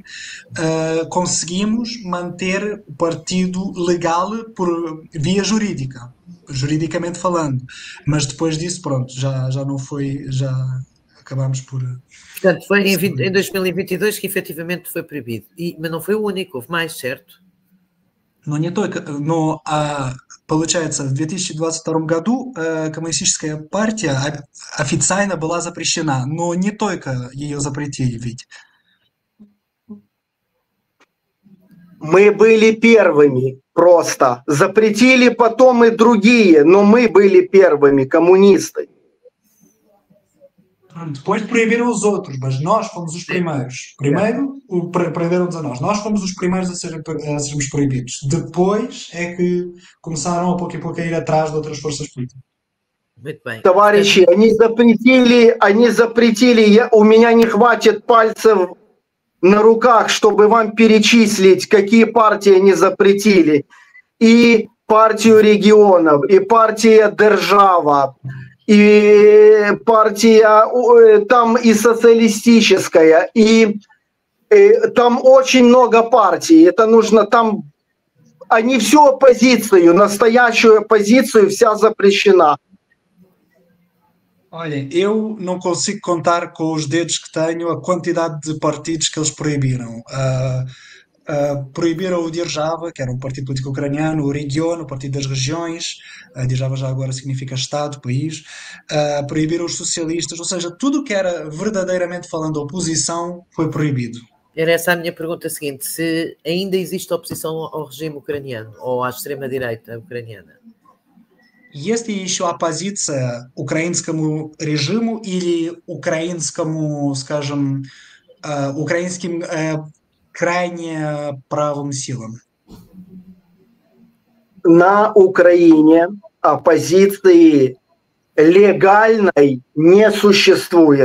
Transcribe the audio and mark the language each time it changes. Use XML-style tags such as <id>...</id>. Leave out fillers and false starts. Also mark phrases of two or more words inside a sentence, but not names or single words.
<pt>Conseguimos manter o partido legal por via jurídica, juridicamente falando. Mas depois disso, pronto, já não foi, já acabámos por... Portanto, foi em 2022 que efetivamente foi proibido. Mas não foi o único, houve mais, certo?</pt> <ru>Но не только, но получается, в 2022 году коммунистическая партия официально была запрещена, но не только ее запретили ведь. Мы были первыми просто. Запретили потом и другие, но мы были первыми, коммунисты.</ru> <pt>Depois proibiram os outros, mas nós fomos os primeiros. Primeiro proibiram-nos a nós. Nós fomos os primeiros a sermos proibidos. Depois é que começaram a pouco e pouco a ir atrás de outras forças políticas. Muito bem.</pt> <ru>Товарищи, они запретили, у меня не хватит пальцев на руках, чтобы вам перечислить, какие партии они запретили. И партию регионов, и партия Держава, и партия там и социалистическая, и там очень много партий. Это нужно там... Они всю оппозицию, настоящую оппозицию, вся запрещена.</ru> <pt>Olha, eu não consigo contar com os dedos que tenho a quantidade de partidos que eles proibiram. Proibiram o Держава, que era um partido político ucraniano, o Region, o Partido das Regiões, Держава já agora significa Estado, país, proibiram os socialistas, ou seja, tudo que era verdadeiramente falando oposição foi proibido. Era essa a minha pergunta seguinte, se ainda existe oposição ao regime ucraniano ou à extrema-direita ucraniana?</pt> <ru>Есть ли еще оппозиция украинскому режиму или украинскому, скажем, украинским крайне правым силам? На Украине оппозиции легальной не существует.</ru>